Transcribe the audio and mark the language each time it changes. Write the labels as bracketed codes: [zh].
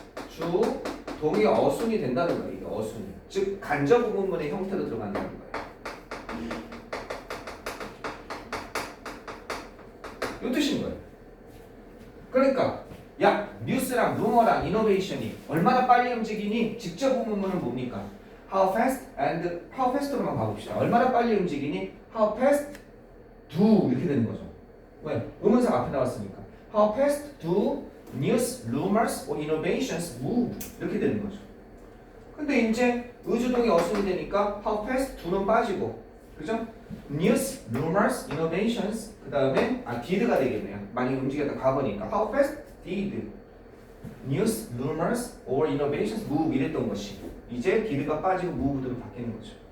[ko] 주, 동의 어순이 된다는 거예요. 이게 어순이. 즉 간접 의문문의 형태로 들어간다는 거예요. 이 뜻인 거예요. 그러니까 야 뉴스랑 루머랑 이노베이션이 얼마나 빨리 움직이니? 직접 의문문은 뭡니까? [en] How fast and how fast로만 [ko] 가봅시다. 얼마나 빨리 움직이니? [en] How fast do [ko] 이렇게 되는 거죠. 왜? 의문사가 앞에 나왔으니까. [en] How fast do news, rumors or innovations move [ko] 이렇게 되는 거죠. 근데 이제 의주동이 어순이 되니까 [en] how fast do [ko] 는 빠지고, 그죠? [en] news, rumors, innovations [ko] 그 다음에 [en] did가 [ko] 되겠네요. 많이 움직였다 과거니까 [en] how fast did news, rumors or innovations move [ko] 이랬던 것이 이제 did가 빠지고 moved로 바뀌는 거죠.